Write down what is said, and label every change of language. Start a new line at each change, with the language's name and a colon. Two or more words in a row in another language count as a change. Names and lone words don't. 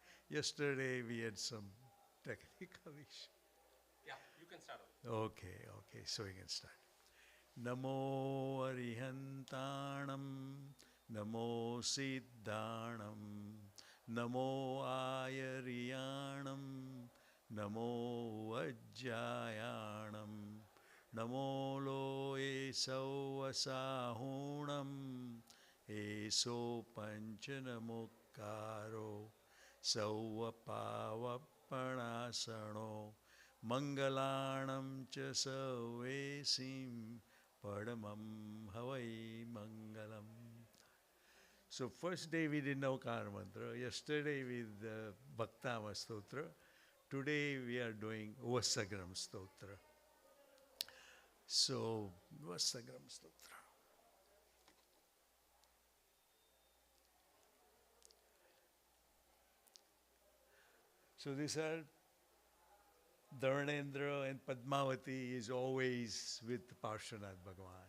English: Yesterday we had some technical issue. Yeah, you can start off. Okay, so we can start.
Prakrit languages: Namo Arihantanam, Namo Siddhanam, Namo Ayariyanam, Namo Vajjayanam, Namo Loe Sauvasahunam, Eso Panchanamukaro, Sauvapavapanasano, Mangalanam cha Savesim Padamam Havai Mangalam.
English: So first day we did Navkar Mantra. Yesterday with Bhaktama Stotra. Today we are doing Uvasaggaharam Stotra. So Uvasaggaharam Stotra. So these are Dharnendra and Padmavati is always with Parshvanath Bhagavan.